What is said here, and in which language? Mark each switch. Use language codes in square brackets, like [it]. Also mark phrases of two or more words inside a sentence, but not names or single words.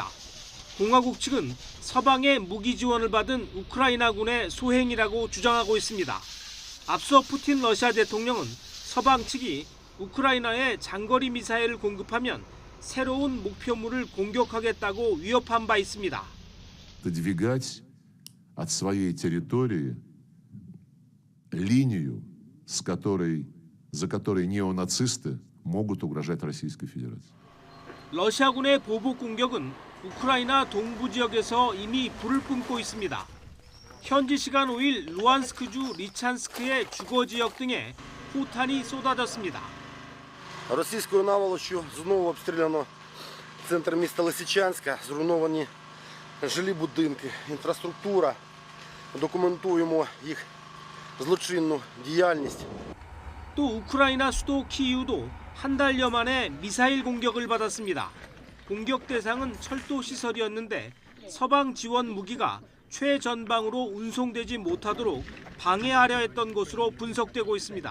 [ko] 공화국 측은 서방의 무기 지원을 받은 우크라이나군의 소행이라고 주장하고 있습니다. 앞서 푸틴 러시아 대통령은 서방 측이 우크라이나에 장거리 미사일을 공급하면 새로운 목표물을 공격하겠다고 위협한 바 있습니다. [ru] Подвигать от своей территории линию, за которой неонацисты могут угрожать Российской Федерации. [ko] 러시아군의 보복 공격은 우크라이나 동부 지역에서 이미 불을 뿜고 있습니다. 현지 시간 5일 루안스크주 리찬스크의 주거 지역 등에 포탄이 쏟아졌습니다. [uk] Російською наволоччю знову обстріляно центр міста Лисичанська, зруйновані жилі будинки, інфраструктура. Документуємо їх злочинну діяльність. [ko] 또 우크라이나 수도 키이우도 한 달여 만에 미사일 공격을 받았습니다. 공격 대상은 철도 시설이었는데 서방 지원 무기가 최전방으로 운송되지 못하도록 방해하려 했던 것으로 분석되고 있습니다.